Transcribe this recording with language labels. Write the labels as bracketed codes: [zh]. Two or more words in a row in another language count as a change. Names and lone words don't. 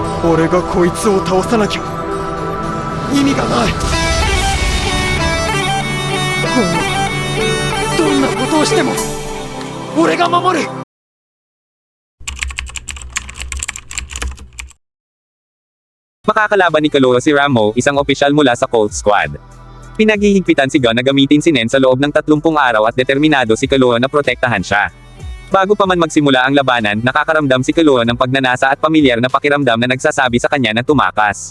[ja] 俺がこいつを倒さなきゃ意味がない。どんなことをしても俺が守る。 [tl] Makakalaban ni Kaloha si Ramo, isang opisyal mula sa Colt Squad. Pinaghihigpitan si Gon na gamitin si Nen sa loob ng 30 araw at determinado si Kaloha na protektahan siya. Bago pa man magsimula ang labanan, nakakaramdam si Kaloha ng pagnanasa at pamilyar na pakiramdam na nagsasabi sa kanya na tumakas.